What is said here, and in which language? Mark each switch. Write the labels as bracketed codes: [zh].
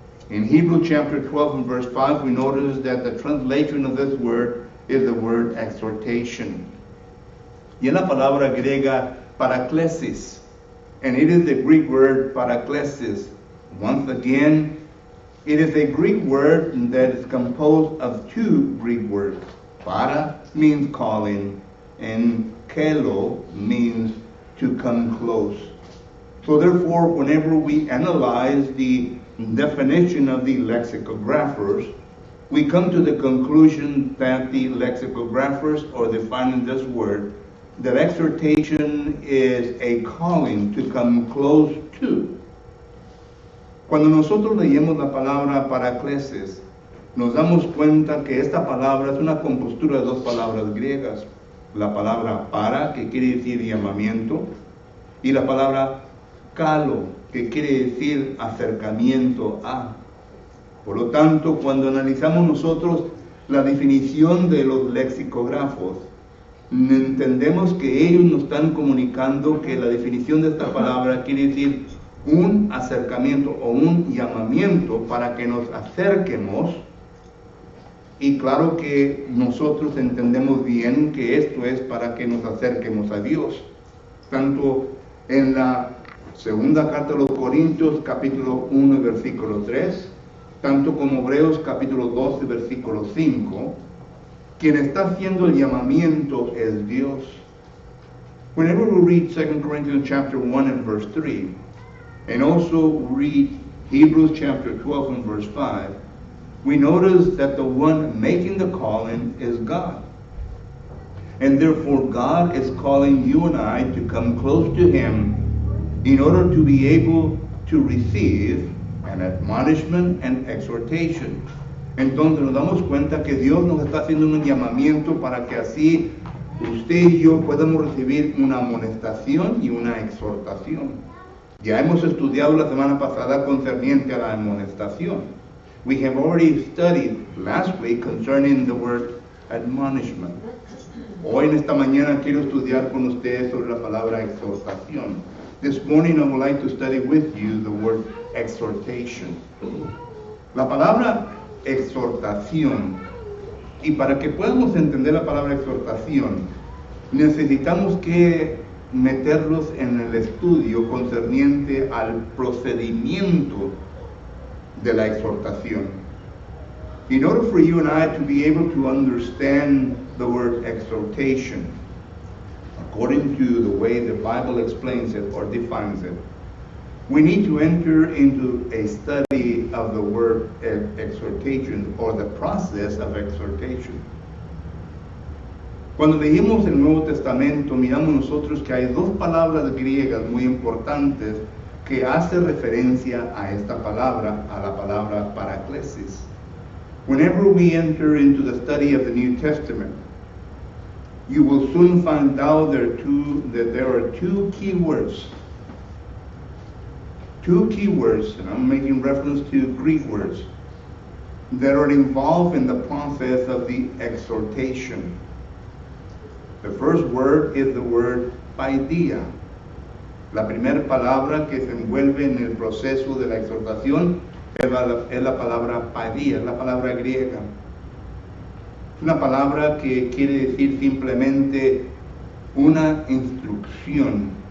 [en] In Hebrews chapter 12 and verse 5, we notice that the translation of this word is the word exhortation. [es] Y en la palabra griega paraklesis, [en] and it is the Greek word paraklesis. Once again, it is a Greek word that is composed of two Greek words. Para means calling, and kelo means to come close. So therefore, whenever we analyze the definition of the lexicographers, we come to the conclusion that the lexicographers are defining this word, that exhortation is a calling to come close to. [es] Cuando nosotros leemos la palabra paraklesis, nos damos cuenta que esta palabra es una compostura de dos palabras griegas. La palabra para, que quiere decir llamamiento, y la palabra kalo, que quiere decir acercamiento a. Por lo tanto, cuando analizamos nosotros la definición de los lexicógrafos, entendemos que ellos nos están comunicando que la definición de esta palabra quiere decir un acercamiento o un llamamiento para que nos acerquemos. Y claro que nosotros entendemos bien que esto es para que nos acerquemos a Dios. Tanto en la segunda carta a los Corintios, capítulo 1, versículo 3, tanto como Hebreos, capítulo 12, versículo 5, quien está haciendo el llamamiento es Dios. [en] Whenever we read 2 Corinthians chapter 1 and verse 3, and also read Hebrews chapter 12 and verse 5, we notice that the one making the calling is God. And therefore God is calling you and I to come close to Him in order to be able to receive an admonishment and exhortation. [es] Entonces nos damos cuenta que Dios nos está haciendo un llamamiento para que así usted y yo podamos recibir una amonestación y una exhortación. Ya hemos estudiado la semana pasada concerniente a la amonestación. [en] We have already studied last week concerning the word admonishment. [es] Hoy en esta mañana quiero estudiar con ustedes sobre la palabra exhortación. [en] This morning I would like to study with you the word exhortation. [es] La palabra exhortación, y para que podamos entender la palabra exhortación, necesitamos que meterlos en el estudio concerniente al procedimiento de la exhortación. [en] In order for you and I to be able to understand the word exhortation, according to the way the Bible explains it or defines it, we need to enter into a study of the word exhortation or the process of exhortation. [es] Cuando leímos el Nuevo Testamento, miramos nosotros que hay dos palabras griegas muy importantes que hacen referencia a esta palabra, a la palabra paraklesis. [en] Whenever we enter into the study of the New Testament, you will soon find out that there are two key words. Two key words, and I'm making reference to Greek words, that are involved in the process of the exhortation. The first word is the word paidia. [es] La primera palabra que se envuelve en el proceso de la exhortación es la palabra paidia, es la palabra griega. Una palabra que quiere decir simplemente una instrucción.